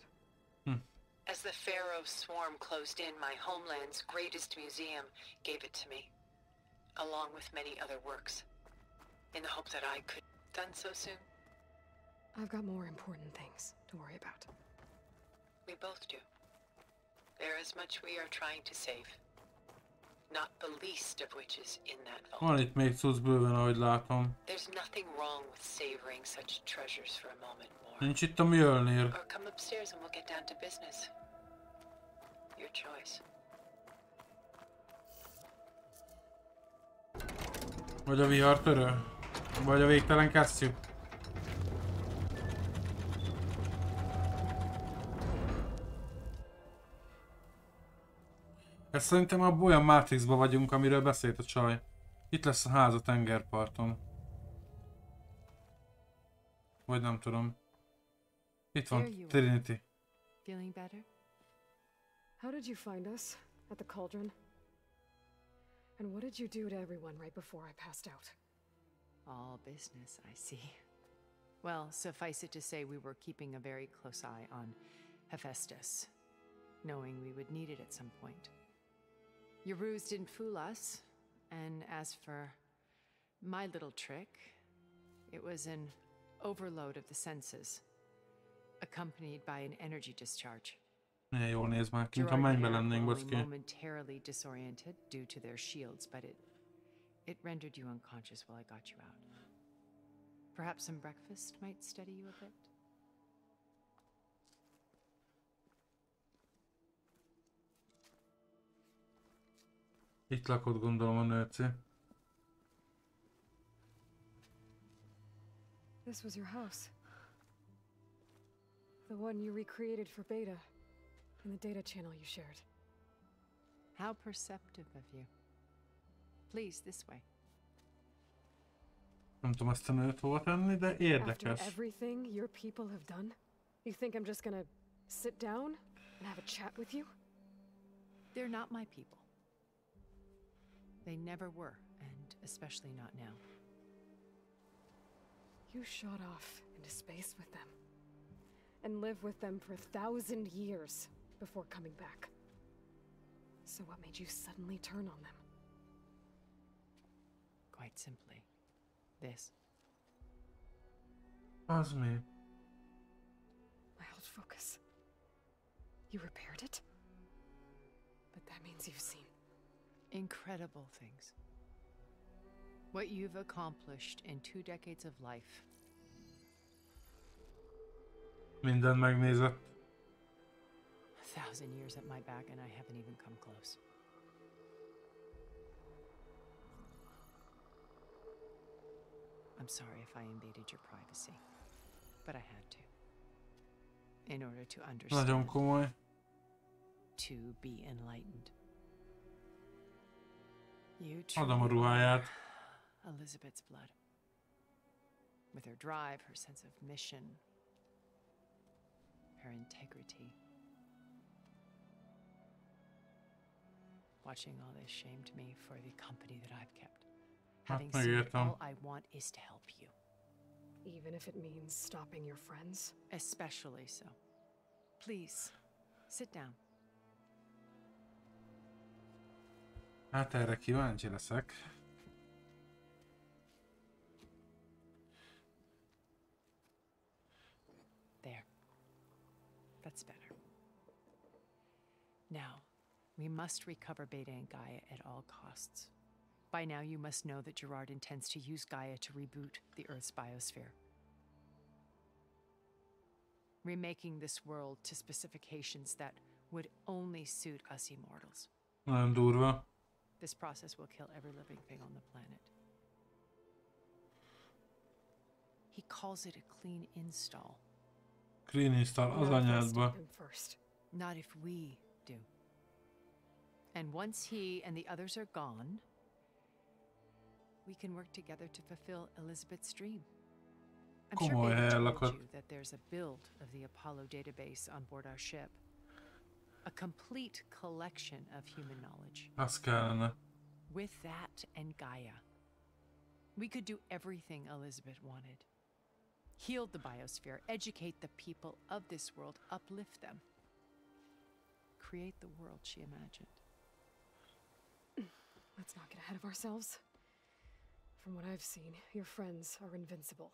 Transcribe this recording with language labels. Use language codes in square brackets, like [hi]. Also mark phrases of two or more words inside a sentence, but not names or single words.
[en] As the Pharaoh swarm closed in, my homeland's greatest museum gave it to me, along with many other works, in the hope that I could done so soon. I've got more important things to worry about. We both do. There is much we are trying to save. Not the least of which is in that vault. [hu] Van itt még cucc bőven, ahogy látom. [en] There's nothing wrong with savoring such treasures for a moment more. [hu] Nincs itt a Mjölnir. [en] Or come upstairs and we'll get down to business. Your choice. [hu] Vagy a vihartörő? Vagy a végtelen kesztyű? Ez szerintem abban olyan Matrixban vagyunk, amiről beszélt a csaj. Itt lesz a ház a tengerparton. Vagy nem tudom. Itt van Trinity. [en] Feeling better? How did you find us? At the cauldron? And what did you do to everyone right before I passed out? All business, I see. Well, suffice it to say we were keeping a very close eye on Hephaestus, knowing we would need it at some point. Your ruse didn't fool us, and as for my little trick, it was an overload of the senses, accompanied by an energy discharge. [hu] Milyen jól néz már ki, ha mennybe lennénk, bocki. [en] Momentarily disoriented due to their shields, but it rendered you unconscious while I got you out. Perhaps some breakfast might steady you a bit? [hu] Itt lakott, gondolom, a nőci. [en] This was your house. The one you recreated for beta, in the data channel you shared. How perceptive of you. Please, this way. [hu] Nem tudom ezt a nőt hova tenni, de érdekes. [en] After everything your people have done, you think I'm just gonna sit down and have a chat with you? They're not my people. They never were, and especially not now. You shot off into space with them, and lived with them for 1,000 years before coming back. So what made you suddenly turn on them? Quite simply, this. [hu] Az mi? [en] My old focus. You repaired it? But that means you've seen incredible things. What you've accomplished in 2 decades of life. [hu] Minden megnézett. [en] 1,000 years at my back and I haven't even come close. I'm sorry if I invaded your privacy, but I had to. In order to understand. [hu] Nagyon komoly. [en] To be enlightened. You [hu] Adom a ruháját. [en] Elizabeth's blood. With her drive, her sense of mission, her integrity. Watching all this shamed me for the company that I've kept. Having seen it, all I want is to help you. Even if it means stopping your friends? Especially so. Please, sit down. [hu] Hát erre kíváncsi leszek. [en] There. That's better. Now, we must recover Beta and Gaia at all costs. By now, you must know that Gerard intends to use Gaia to reboot the Earth's biosphere. Remaking this world to specifications that would only suit us immortals. [hu] Nagyon durva. [en] This process will kill every living thing on the planet. He calls it a clean install. Clean install [hu] az anyádba. [en] Not if we do. And once he and the others are gone, we can work together to fulfill Elizabeth's dream. I'm sure Beta told you that there's a build of the Apollo database on board our ship. A complete collection of human knowledge. [hu] Az kellene. [en] With that and Gaia, we could do everything Elizabeth wanted. Heal the biosphere, educate the people of this world, uplift them. Create the world she imagined. Let's not get ahead of ourselves. From what I've seen, your friends are invincible.